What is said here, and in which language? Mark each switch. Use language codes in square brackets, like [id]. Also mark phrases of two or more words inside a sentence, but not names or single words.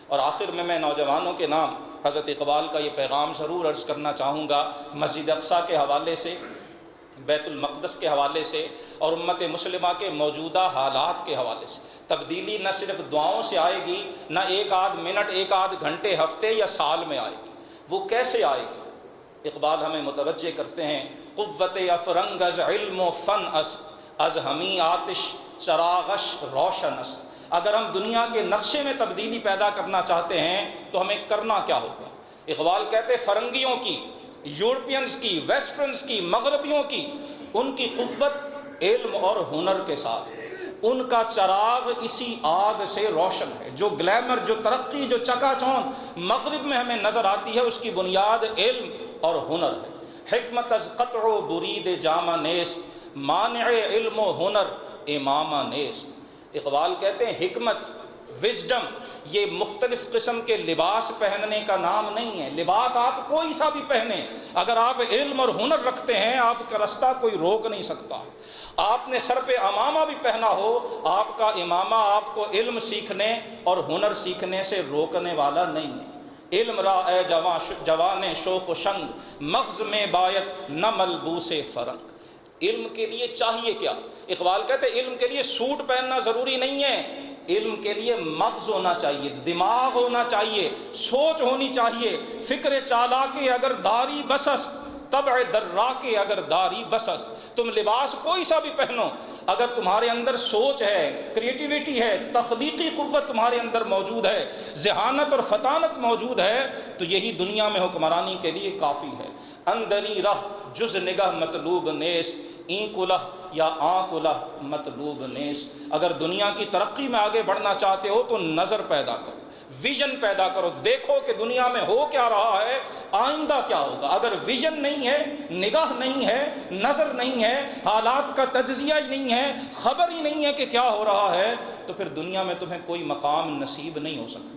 [ur] اور آخر میں نوجوانوں کے نام حضرت اقبال کا یہ پیغام ضرور عرض کرنا چاہوں گا، مسجد اقصیٰ کے حوالے سے، بیت المقدس کے حوالے سے اور امت مسلمہ کے موجودہ حالات کے حوالے سے۔ تبدیلی نہ صرف دعاؤں سے آئے گی، نہ ایک آدھ منٹ، ایک آدھ گھنٹے، ہفتے یا سال میں آئے گی۔ وہ کیسے آئے گی؟ اقبال ہمیں متوجہ کرتے ہیں، [fa] قوت افرنگ از علم و فن است، از ہمی آتش چراغش روشن است۔ [ur] اگر ہم دنیا کے نقشے میں تبدیلی پیدا کرنا چاہتے ہیں تو ہمیں کرنا کیا ہوگا؟ اقبال کہتے ہیں فرنگیوں کی، یورپینز کی، ویسٹرنز کی، مغربیوں کی، ان کی قوت علم اور ہنر کے ساتھ ہے، ان کا چراغ اسی آگ سے روشن ہے۔ جو گلیمر، جو ترقی، جو چکا چوند مغرب میں ہمیں نظر آتی ہے، اس کی بنیاد علم اور ہنر ہے۔ [fa] حکمت از قطع و برید جامہ نیست، مانع علم و ہنر امامہ نیست۔ [ur] اقبال کہتے ہیں حکمت، وزڈم، یہ مختلف قسم کے لباس پہننے کا نام نہیں ہے۔ لباس آپ کوئی سا بھی پہنیں، اگر آپ علم اور ہنر رکھتے ہیں آپ کا رستہ کوئی روک نہیں سکتا۔ آپ نے سر پہ امامہ بھی پہنا ہو، آپ کا امامہ آپ کو علم سیکھنے اور ہنر سیکھنے سے روکنے والا نہیں ہے۔ [fa] علم را اے جوان شوخ و شنگ، مغز میں باید نہ ملبوس فرنگ۔ [ur] علم کے لیے چاہیے کیا؟ اقبال کہتے ہیں علم کے لیے سوٹ پہننا ضروری نہیں ہے، علم کے لیے مغز ہونا چاہیے، دماغ ہونا چاہیے، سوچ ہونی چاہیے۔ [fa] فکر چالاکِ اگر داری بس است، طبع دراکِ اگر داری بس است۔ [ur] تم لباس کوئی سا بھی پہنو، اگر تمہارے اندر سوچ ہے، کریٹیویٹی ہے، تخلیقی قوت تمہارے اندر موجود ہے، ذہانت اور فطانت موجود ہے، تو یہی دنیا میں حکمرانی کے لیے کافی ہے۔ [fa] اندری رہ جز نگہ مطلوب نیست، این کلہ یا آن کلہ مطلوب نیست۔ [ur] اگر دنیا کی ترقی میں آگے بڑھنا چاہتے ہو تو نظر پیدا کرو، ویژن پیدا کرو، دیکھو کہ دنیا میں ہو کیا رہا ہے، آئندہ کیا ہوگا۔ اگر ویژن نہیں ہے، نگاہ نہیں ہے، نظر نہیں ہے، حالات کا تجزیہ ہی نہیں ہے، خبر ہی نہیں ہے کہ کیا ہو رہا ہے، تو پھر دنیا میں تمہیں کوئی مقام نصیب نہیں ہو سکتا۔